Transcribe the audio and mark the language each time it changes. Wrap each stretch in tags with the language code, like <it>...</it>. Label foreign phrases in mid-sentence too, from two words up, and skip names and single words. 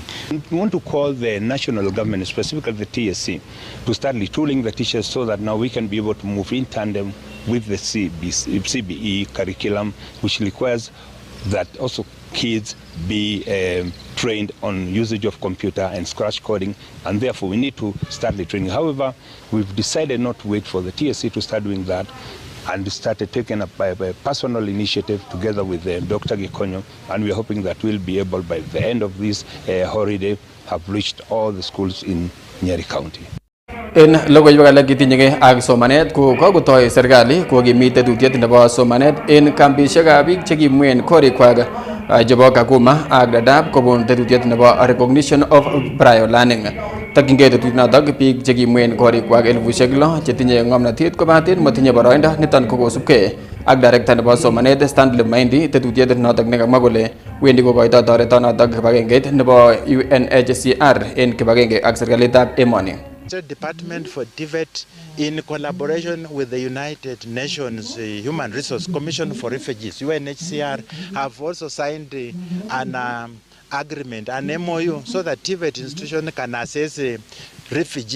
<en>We want to call the national government, specifically the TSC, to start retooling the teachers so that now we can be able to move in tandem with the CBE curriculum, which requires that also kids be trained on usage of computer and scratch coding, and therefore we need to start the training. However, we've decided not to wait for the TSC to start doing that, and started taking up by a personal initiative together with Dr. Gikonyo, and we're hoping that we'll be able by the end of this holiday have reached all the schools in Nyeri County.</en> <kln>En logoiywek alak kitinyege ak somanet ko kokotoi serikali kokimit tetutiet nebo somanet en kambishekab biik chekimwen korikwak chebo Kakuma ak Dadaab kobun tetutiet nebo</kln> <en>recognition of prior learning.</en> <kln>Takyingei tetutiet notok biik chekimwen korikwak 6,000 chetinye ng'omnotet kobaten motinye boroindo niton ko kosubkei ak director nebo somanet Stanley Maindi. Tetutiet notok nekamwa kole wendi kokoito toretonotok kibagengeit nebo UNHCR en kibagenge ak serikalitab emoni.</kln> <en>Department for TVET, in collaboration with the United Nations Human Resource Commission for Refugees, UNHCR, have also signed an agreement, an MOU, so that TVET institution can assess refugee.</en>